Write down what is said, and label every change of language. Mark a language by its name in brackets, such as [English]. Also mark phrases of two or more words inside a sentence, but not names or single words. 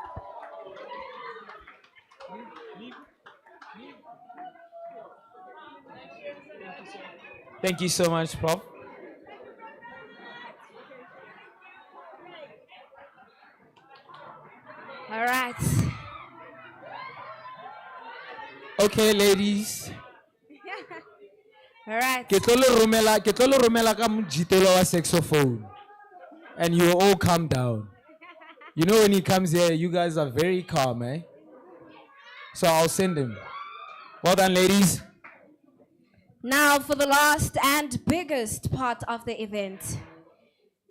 [English] Thank you so much, Prof. All right. Okay, ladies. All right. [Southern Sotho] Ke tlo le romela ka mojitolo wa saxophone. [English] And you all calm down. You know when he comes here, you guys are very calm, eh? So I'll send him. Well done, ladies. Now for the last and biggest part of the event.